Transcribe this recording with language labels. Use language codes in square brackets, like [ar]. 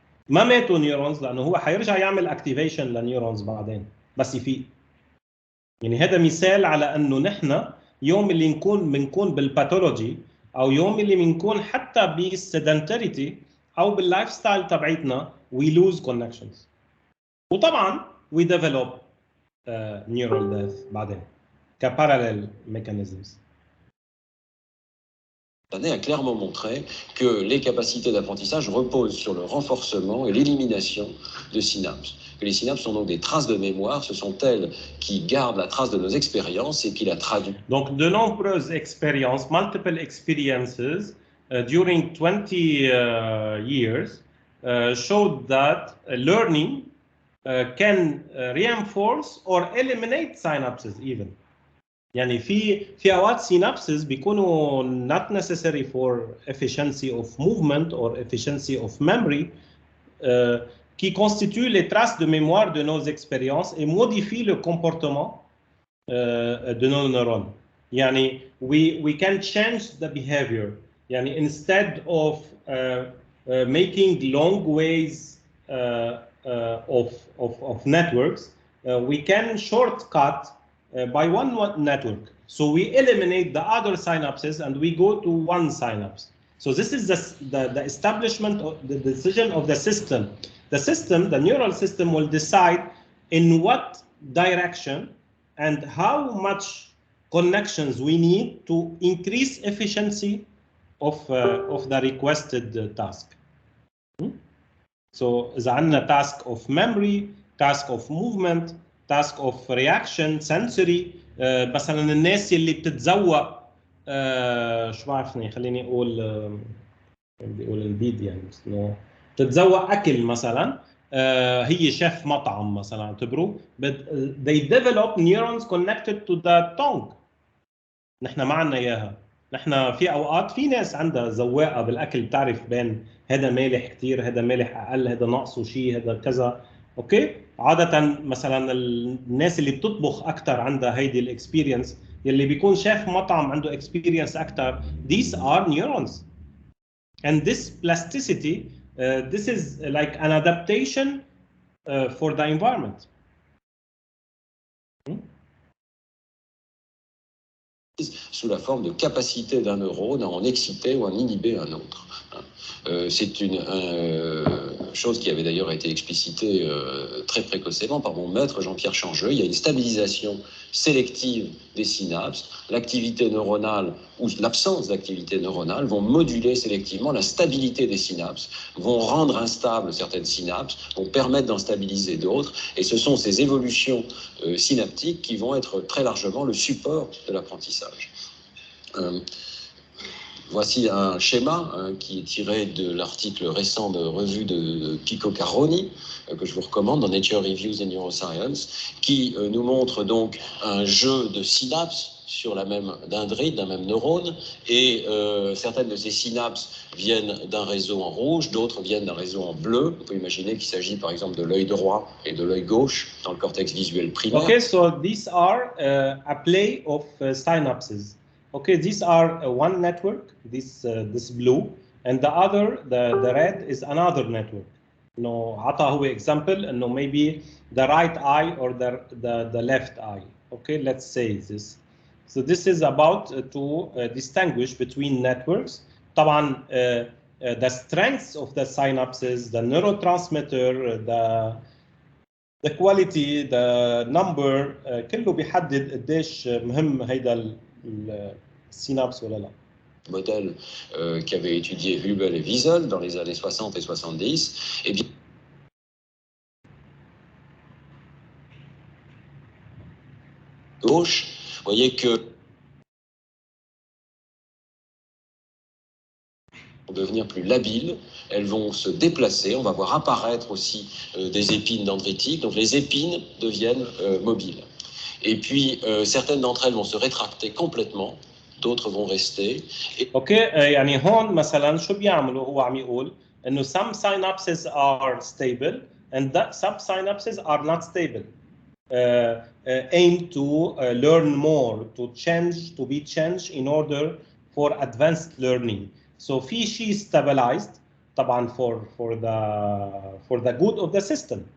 [ar] ما ماتوا نيورونز، لانه هو حيرجع يعمل اكتيفيشن لنيورونز بعدين بس يفيق. يعني هذا مثال على انه نحن يوم اللي بنكون بالباثولوجي، او يوم اللي بنكون حتى بالسيدنتاريتي او باللايف ستايل تبعتنا، [en] we lose connections. [ar] وطبعا [en] we develop neural death [ar] بعدين [en] كparallel mechanisms. [fr] L'année a clairement montré que les capacités d'apprentissage reposent sur le renforcement et l'élimination de synapses. Que les synapses sont donc des traces de mémoire, ce sont elles qui gardent la trace de nos expériences et qui la traduisent. Donc de nombreuses expériences, [en] multiple experiences during 20 years showed that learning can reinforce or eliminate synapses even. [ar] يعني في اوقات [fr] synapses [ar] بيكونوا [en] not necessary for efficiency of movement or efficiency of memory [fr] qui constituent les traces de mémoire de nos expériences et modifient le comportement de nos neurones. [ar] يعني [en] we can change the behavior. [ar] يعني [en] instead of making long ways of networks, we can shortcut by one network. So we eliminate the other synapses and we go to one synapse. So this is the establishment of the decision of the system. The system, the neural system, will decide in what direction and how much connections we need to increase efficiency of the requested task. So [ar] إذا عندنا [en] task of memory, task of movement, task of reaction, sensory. [ar] مثلا الناس اللي بتتذوق شو بعرفني، خليني اقول بدي اقول البيد، يعني بس انه بتتذوق اكل مثلا، هي شيف مطعم مثلا اعتبروا، [en] they develop neurons connected to the tongue. [ar] نحن ما عندنا اياها. نحن في اوقات في ناس عندها ذواقه بالاكل، بتعرف بين هذا مالح كثير، هذا مالح اقل، هذا ناقصه شيء، هذا كذا، اوكي. عاده مثلا الناس اللي بتطبخ اكثر عندها هيدي الاكسبيرينس، يلي بيكون شيف مطعم عنده اكسبيرينس اكثر. [en] These are neurons and this plasticity, this is like an adaptation for the environment. [fr] Sous la forme de capacité d'un neurone à en exciter ou à en inhiber un autre. C'est une chose qui avait d'ailleurs été explicitée très précocement par mon maître Jean-Pierre Changeux. Il y a une stabilisation sélective des synapses. L'activité neuronale ou l'absence d'activité neuronale vont moduler sélectivement la stabilité des synapses, vont rendre instables certaines synapses, vont permettre d'en stabiliser d'autres. Et ce sont ces évolutions synaptiques qui vont être très largement le support de l'apprentissage. Voici un schéma qui est tiré de l'article récent de revue de Pico Caroni, que je vous recommande dans Nature Reviews in Neuroscience, qui nous montre donc un jeu de synapses sur la même dendrite, d'un même neurone, et certaines de ces synapses viennent d'un réseau en rouge, d'autres viennent d'un réseau en bleu. On peut imaginer qu'il s'agit par exemple de l'œil droit et de l'œil gauche dans le cortex visuel primaire. [en] Okay, so these are a play of synapses. Okay, these are one network, this blue, and the other, the red, is another network. No, [ar] عطى هو [en] example [ar] انه [en] maybe the right eye or the left eye. Okay, let's say this. So this is about to distinguish between networks. [ar] طبعا [en] the strengths of the synapses, the neurotransmitter, the quality, the number, [ar] كله بيحدد قديش مهم هيدا السينابس ولا لا. [fr] Modèle qu'avaient étudié Hubel et Wiesel dans les années 60 et 70, et bien gauche, vous voyez que pour devenir plus labiles, elles vont se déplacer, on va voir apparaître aussi des épines dendritiques, donc les épines deviennent mobiles. Et puis certaines d'entre elles vont se rétracter complètement, d'autres vont rester. [ar] اوكي يعني هون مثلا شو بيعملوا؟ هو عم يقول انه [en] some synapses are stable and that some synapses are not stable. Aim to learn more, to change, to be changed in order for advanced learning. So [ar] في شيء [en] stabilized [ar] طبعا [en] for the good of the system.